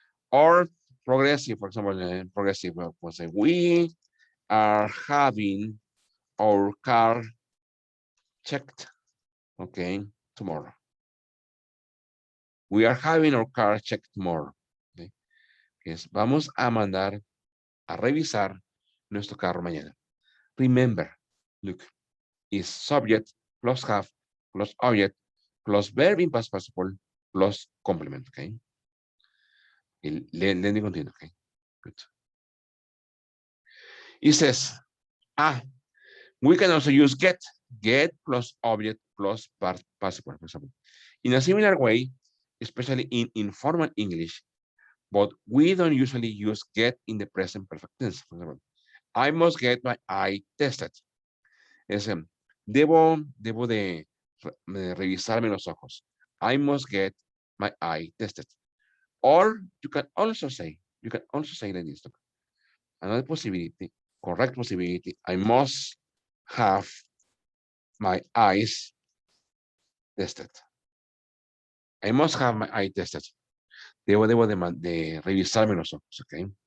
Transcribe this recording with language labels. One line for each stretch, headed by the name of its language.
English: Or progressive, for example, progressive, pues say, we are having our car checked, okay, tomorrow. We are having our car checked tomorrow. Okay.
Spanish: Vamos a mandar a revisar nuestro carro mañana.
English: Remember, look, is subject plus have plus object plus verb in past participle plus complement, okay? Let me continue, okay? Good. It says, we can also use get plus object plus participle, for example. In a similar way, especially in informal English, but we don't usually use get in the present perfect tense. For example, I must get my eye tested.
Spanish: Debo de revisarme los ojos.
English: I must get my eye tested. Or you can also say like this. Another possibility, correct possibility, I must have my eyes tested. I must have my eye tested.
Spanish: Debo de revisarme los ojos,
English: okay?